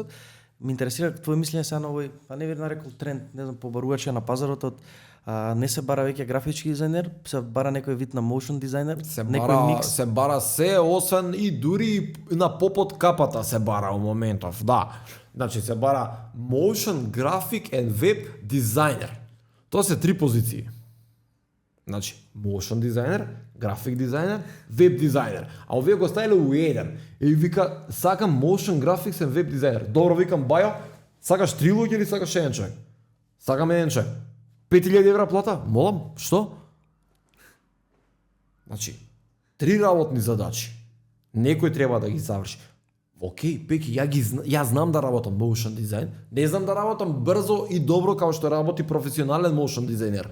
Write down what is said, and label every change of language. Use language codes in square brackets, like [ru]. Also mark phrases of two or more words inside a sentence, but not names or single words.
[mk] Ме интересира твое мислење сега на овој, па не би нарекол тренд, не знам, побарувачи на пазарот од не се бара веќе графички дизајнер, се бара некој вид на motion дизајнер, Се бара се, освен и дури на попод капата се бара у моментов, да. Значи се бара [en] motion, graphic and web designer. [mk] Тоа се 3 позиции. Значи, motion дизајнер, график дизајнер, веб дизајнер. А овие го ставиле у еден. И вика, сакам [en] motion graphics and [mk] веб дизајнер. Добро, викам, бајо, сакаш 3 луѓе или сакаш еден човек? Сакам еден човек. 5000 евра плата? Молам, што? Значи, 3 работни задачи. Некој треба да ги заврши. Океј, Пеки, ја знам да работам motion дизајн, не знам да работам брзо и добро како што работи професионален motion дизајнер.